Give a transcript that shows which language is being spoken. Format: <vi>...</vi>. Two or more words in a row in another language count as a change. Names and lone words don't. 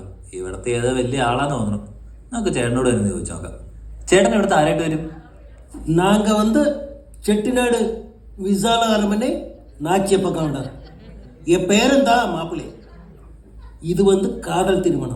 <ml>ഇവിടുത്തെ ഏതോ വലിയ ആളാന്ന് തോന്നുന്നു. നമുക്ക് ചേട്ടനോട് തന്നെ ചോദിച്ചു നോക്കാം. ചേട്ടൻ ഇവിടുത്തെ ആരായിട്ട് വരും?</ml> <ta>நாங்கள் செட்டிநாடு விசால அரண்மனை நாச்சிய பக்கம். என் பேரன்தான் மாப்பிள்ளை. இது காதல் திருமணம்.</ta>